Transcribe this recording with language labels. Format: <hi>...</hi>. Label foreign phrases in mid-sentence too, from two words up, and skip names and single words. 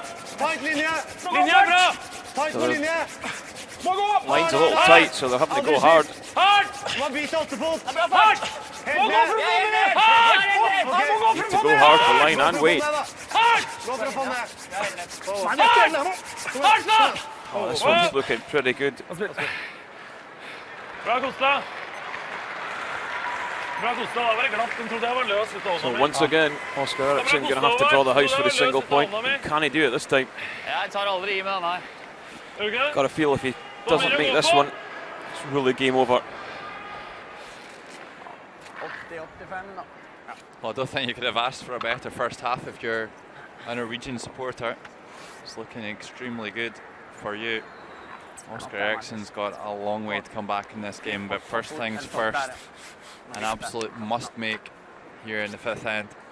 <no>Tight linje. Linje er bra. Tight på linje. Må gå.</no> <en>Line's a little tight, so they're having to go hard.</en> <no>Hardt. Man biter åttefot. Det er bra fart. Må gå for å få den ned. Hardt.</no> <en>Need to go hard for line and weight.</en> <no>Hardt. Gå for å få den ned. Hardt snart.</no> <en>Oh, this one's looking pretty good.</en> <no>Bra Kosta. Bra Kosta, det var glatt. Den trodde jeg var løs.</no> <en>So once again, Oscar Eriksson going to have to draw the house for a single point. Can he do it this time?</en> <no>Jeg tar aldri I med den her.</no> <en>Got a feel if he doesn't make this one, it's really game over.</en> <no>80-85 då.</no> <en>Well, I don't think you could have asked for a better first half if you're a Norwegian supporter. It's looking extremely good for you. Oscar Eriksson's got a long way to come back in this game, but first things first, an absolute must-make here in the fifth end.</en>